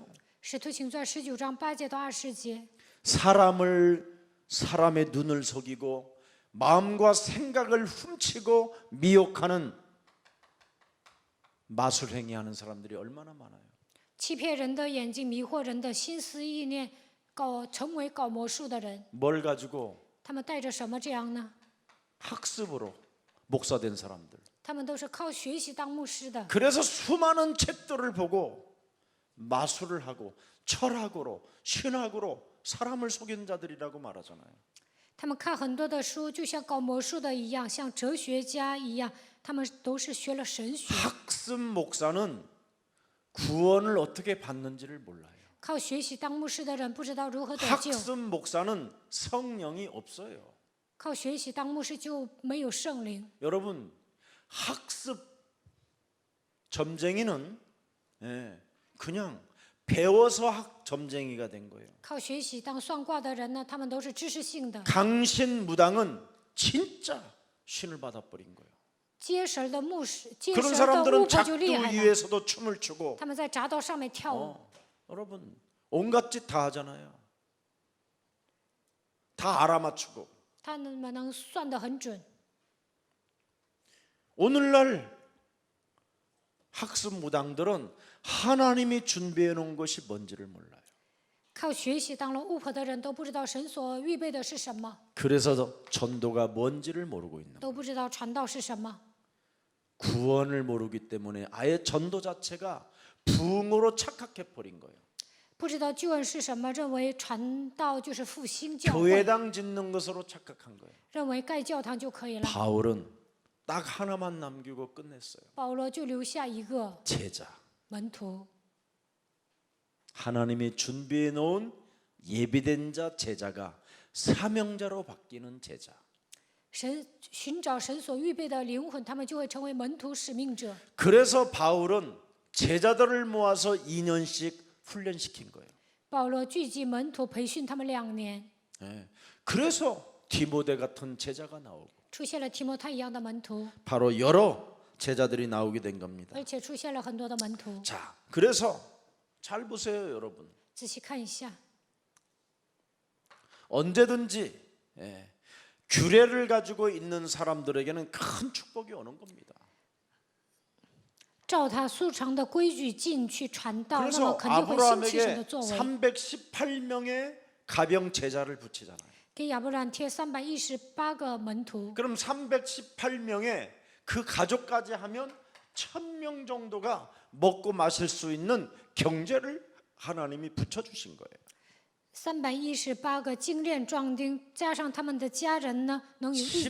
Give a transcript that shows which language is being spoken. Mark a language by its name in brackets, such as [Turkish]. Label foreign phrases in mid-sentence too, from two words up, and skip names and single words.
[Chinese] 使徒行传19章8节到20节， [Korean] 사람의 눈을 속이고 마음과 생각을 훔치고 미혹하는 마술 행위하는 사람들이 얼마나 많아요. [Chinese] 欺骗人的眼睛，迷惑人的心思意念，成为搞魔术的人， [Korean] 뭘 가지고 [Chinese] 他们带着什么这样呢？ [Korean] 학습으로 목사 된 사람들. [Chinese] 他们都是靠学习当牧师的， [Korean] 그래서 수많은 책들을 보고 마술을 하고 철학으로 신학으로 사람을 속인 자들이라고 말하잖아요. [Chinese] 他们看很多的书，就像搞魔术的一样，像哲学家一样，他们都是学了神学。 [Korean] 학습 목사는 구원을 어떻게 받는지를 몰라요. [Chinese] 靠学习当牧师的人不知道如何得救， [Korean] 학습 목사는 성령이 없어요. [Chinese] 靠学习当牧师就没有圣灵。 [Korean] 여러분 학습 점쟁이는 그냥 배워서 점쟁이가 된 거예요. [Chinese] 靠学习当算卦的人呢，他们都是知识性的。 [Korean] 강신무당은 진짜 신을 받아버린 거예요. [Chinese] 接神的牧师，接 [Korean] 그런 [Chinese] 神的巫 [Korean] 사람들은 [Chinese] 婆就 [Korean] 작두 [Chinese] 厉害了。 [Korean] 위에서도 춤을 추고 [Chinese] 他们在闸道上面跳舞， [Korean] 여러분 온갖 짓 다 하잖아요. 다 알아맞추고. [Chinese] 他们能算得很准。 [Korean] 오늘날 학습 무당들은 하나님이 준비해 놓은 것이 뭔지를 몰라요. [Chinese] 靠学习当了巫婆的人都不知道神所预备的是什么， [Korean] 그래서 전도가 뭔지를 모르고 있는 거예요. [Chinese] 都不知道传道是什么。 [Korean] 구원을 모르기 때문에 아예 전도 자체가 부흥으로 착각해 버린 거예요. [Chinese] 不知道救恩是什么，认为传道就是复兴教会， [Korean] 교회당 짓는 것으로 착각한 거예요. [Chinese] 认为盖教堂就可以了。 [Korean] 바울은 딱 하나만 남기고 끝냈어요. [Chinese] 保罗就留下一个 [Korean] 제자. [Chinese] 门徒， [Korean] 하나님이 준비해 놓은 예비된 자 제자가 사명자로 바뀌는 제자. [Chinese] 神寻找神所预备的灵魂，他们就会成为门徒使命者。 [Korean] 그래서 바울은 제자들을 모아서 2년씩 훈련시킨 거예요. [Chinese] 保罗聚集门徒，培训他们2年， [Korean] 예. 그래서 디모데 같은 제자가 나오고 [Chinese] 出现了提摩太一样的门徒， [Korean] 바로 여러 제자들이 나오게 된 겁니다. [Chinese] 而且出现了很多的门徒。 [Korean] 자, 그래서 잘 보세요, 여러분. [Chinese] 仔细看一下， [Korean] 언제든지 규례를 가지고 있는 사람들에게는 큰 축복이 오는 겁니다. [Chinese] 照他素常的规矩进去传道，那么 [Korean] 그래서 [Chinese] 肯定会兴起神的 [Korean] 아브라함에게 [Chinese] 作为。 [Korean] 318명의 가병 제자를 붙이잖아요. [Chinese] 给亚伯兰贴318个门徒， [Korean] 그럼 318명의 그 가족까지 하면 1000명 정도가 먹고 마실 수 있는 경제를 하나님이 붙여주신 거예요. [Chinese] 318 个精炼壮丁，加上他们的家人呢，能有1000